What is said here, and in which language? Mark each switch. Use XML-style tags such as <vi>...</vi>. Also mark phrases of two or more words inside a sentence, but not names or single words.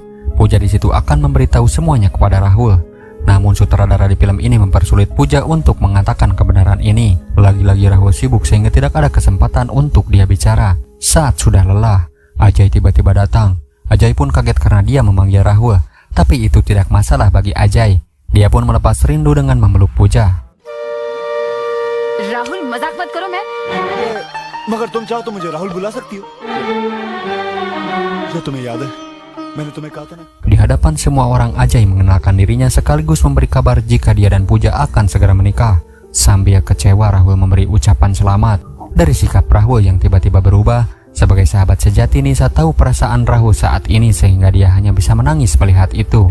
<id>Puja di situ akan memberitahu semuanya kepada Rahul. Namun sutradara di film ini mempersulit Puja untuk mengatakan kebenaran ini. Lagi-lagi Rahul sibuk sehingga tidak ada kesempatan untuk dia bicara. Saat sudah lelah, Ajay tiba-tiba datang. Ajay pun kaget karena dia memanggil Rahul. Tapi itu tidak masalah bagi Ajay. Dia pun melepas rindu dengan memeluk Puja.</id> <hi>राहुल मजाक मत करो मैं मगर तुम चाहो तो मुझे राहुल बुला सकती हो. जो तुम्हें याद है मैंने तुम्हें कहा था ना.</hi> <id>Di hadapan semua orang Ajay mengenalkan dirinya sekaligus memberi kabar jika dia dan Puja akan segera menikah. Sambil kecewa Rahul memberi ucapan selamat. Dari sikap Rahul yang tiba-tiba berubah, sebagai sahabat sejati Nisa tahu perasaan Rahul saat ini sehingga dia hanya bisa menangis melihat itu.</id>